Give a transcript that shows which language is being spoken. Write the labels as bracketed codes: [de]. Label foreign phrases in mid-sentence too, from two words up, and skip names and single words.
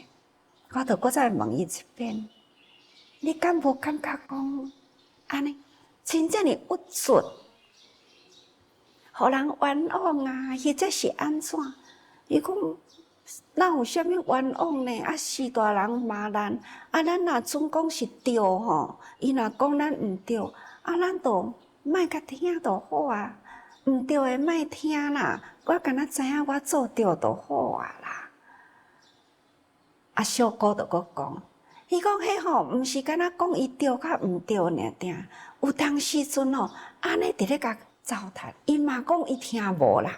[nan] 我就搁再问伊一遍：你敢无感觉讲安尼真正的郁卒，互人冤枉或者是安怎？伊讲：哪有啥物冤枉呢？是大人骂咱，咱若准讲是对吼，伊若讲咱毋对，咱就莫甲听就好啊。毋对的莫听啦，我敢若知影我做对就好啊啦。小姑就搁讲，伊讲迄毋是敢若讲伊对甲毋对尔定，有当时阵安尼伫咧甲糟蹋，伊嘛讲伊听无啦。